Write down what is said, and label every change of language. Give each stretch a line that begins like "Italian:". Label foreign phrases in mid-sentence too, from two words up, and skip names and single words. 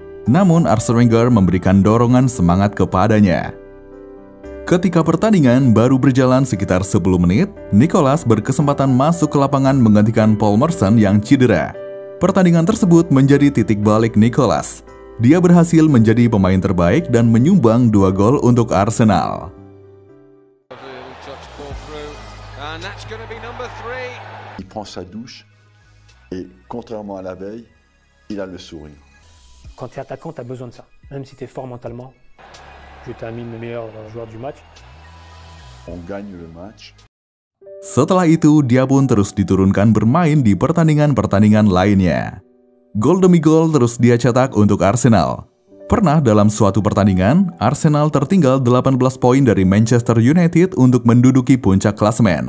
Indonesian: Namun Arsene Wenger memberikan dorongan semangat kepadanya. Ketika pertandingan baru berjalan sekitar 10 menit, Nicolas berkesempatan masuk ke lapangan menggantikan Paul Merson yang cedera. Pertandingan tersebut menjadi titik balik Nicolas. Dia berhasil menjadi pemain terbaik dan menyumbang 2 gol untuk Arsenal.
French: Il prend sa douche et contrairement à la veille, il a le sourire. Quand tu es attaquant, tu as besoin de ça. Même si tu es fort mentalement, je termine le meilleur joueur du match. On gagne le match.
Indonesian: Setelah itu, dia pun terus diturunkan bermain di pertandingan-pertandingan lainnya. Gol demi gol terus dia cetak untuk Arsenal. Pernah dalam suatu pertandingan, Arsenal tertinggal 18 poin dari Manchester United untuk menduduki puncak klasemen.